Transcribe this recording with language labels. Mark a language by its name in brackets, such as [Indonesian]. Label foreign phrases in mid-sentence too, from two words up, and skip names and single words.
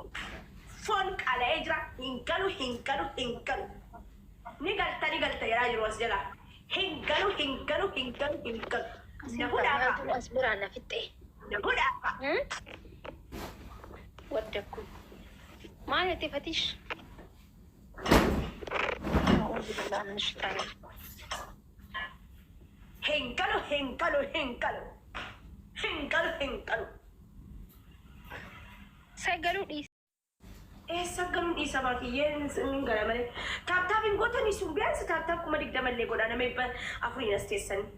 [Oromo] Foon qala'ee jira hin galu. Ni galta jedhaa jiru as jala. Hin galu. Na hudhaafa. As biraan na fixxee. Na hudhaafa. Waddakku. Maal jettee Fatish? [Arabic] أعوذ بالله من الشيطان [Oromo] hin galu. Sagalu dhiisa. Sagaluun dhiisa baatiyyeen hin gala malee. Taaptaabiin gootanii sun biyaansi taaptaab 20 mallee godhaa nama 4 as teessanii.